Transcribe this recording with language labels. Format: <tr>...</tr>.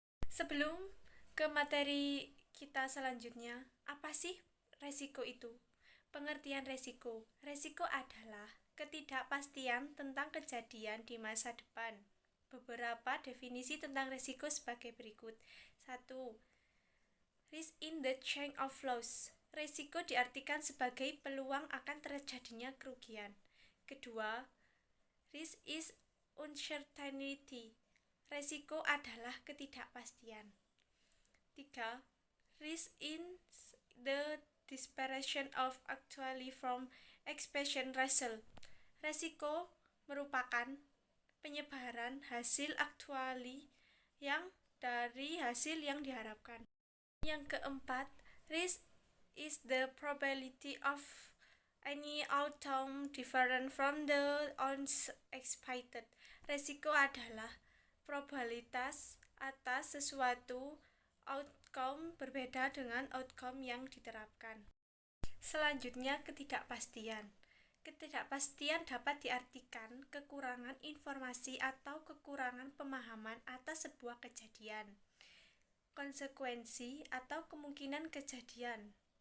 <id>Sebelum ke materi kita selanjutnya, apa sih resiko itu? Pengertian resiko. Resiko adalah ketidakpastian tentang kejadian di masa depan. Beberapa definisi tentang resiko sebagai berikut. 1.</id> <en>Risk in the chain of loss.</en> <id>Resiko diartikan sebagai peluang akan terjadinya kerugian. Kedua,</id> <en>risk is uncertainty.</en> <id>Resiko adalah ketidakpastian. 3.</id> <en>Risk in the dispersion of actually from expectation result.</en> <id>Resiko merupakan penyebaran hasil actually yang dari hasil yang diharapkan. Yang keempat,</id> <en>risk is the probability of any outcome different from the unexpected.</en> <id>Resiko adalah probabilitas atas sesuatu outcome berbeda dengan outcome yang diterapkan. Selanjutnya, ketidakpastian. Ketidakpastian dapat diartikan kekurangan informasi atau kekurangan pemahaman atas sebuah kejadian, konsekuensi, atau kemungkinan kejadian.</id>